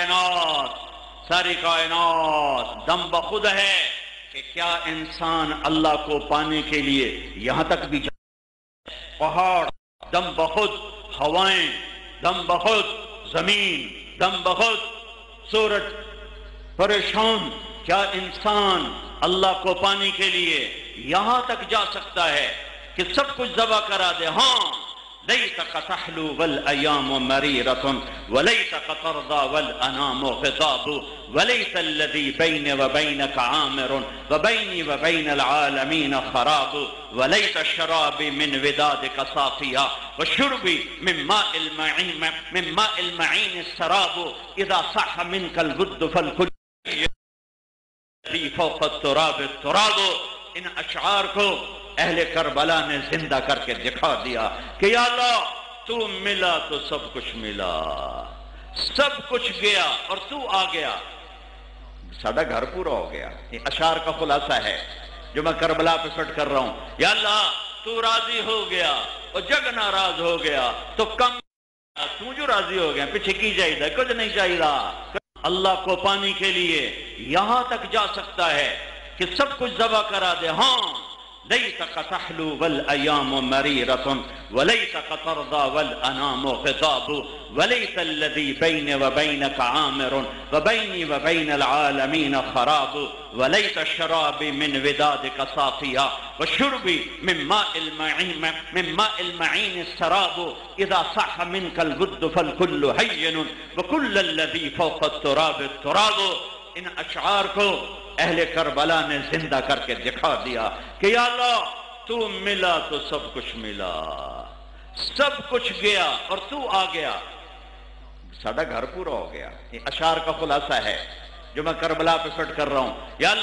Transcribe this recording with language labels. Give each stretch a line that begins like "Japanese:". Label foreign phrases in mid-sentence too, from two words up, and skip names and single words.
Urdu: کائنات دم بخود ہے کہ کیا انسان اللہ کو پانے کے لیے یہاں تک بھی پہاڑ دم بخود، ہوائیں دم بخود، زمین دم بخود، سورج پریشان، کیا انسان اللہ کو پانے کے لیے یہاں تک جا سکتا ہے کہ سب کچھ ذبح کرا دے؟ ہاں،
Arabic: لیتک تحلو والایام مریرۃ ولیتک ترضی والانام خطاب ولیت الذی بین وبینک عامر وبینی وبین العالمین خراب ولیت شرابی من ودادک صافیا وشربی من ماء المعین السراب اذا صح منک الود فالکل فوق التراب التراب۔
Urdu: ان اشعار کو اہل کربلا نے زندہ کر کے دکھا دیا کہ یا اللہ تو ملا تو سب کچھ ملا، سب کچھ گیا اور تو آ گیا،
Punjabi: ساڈا گھر
Urdu: پورا ہو گیا۔ یہ اشعار کا خلاصہ ہے جو میں کربلا پہ فٹ کر رہا ہوں۔ یا اللہ تو راضی ہو گیا اور جگ ناراض ہو گیا تو کم، تو جو راضی ہو گیا پیچھے کی چاہیے، کچھ نہیں چاہیے۔ اللہ کو پانے کے لیے یہاں تک جا سکتا ہے کہ سب کچھ ذبح کرا دے۔ ہاں،
Arabic: لیتک تحلو والایام مریرۃ ولیتک ترضی والانام خطاب ولیت الذی بین وبینک عامر وبینی وبین العالمین خراب ولیت شرابی من ودادک صافیا وشربی من ماء المعین السراب اذا صح منک الود فالکل ہین وکل الذی فوق التراب التراب۔
Urdu: ان اشعار کو اہل کربلا نے زندہ کر کے دکھا دیا کہ یا اللہ تو ملا تو سب کچھ ملا، سب کچھ گیا اور تو آ گیا،
Punjabi: ساڈا گھر
Urdu: پورا ہو گیا۔ یہ اشعار کا خلاصہ ہے جو میں کربلا پہ فٹ کر رہا ہوں۔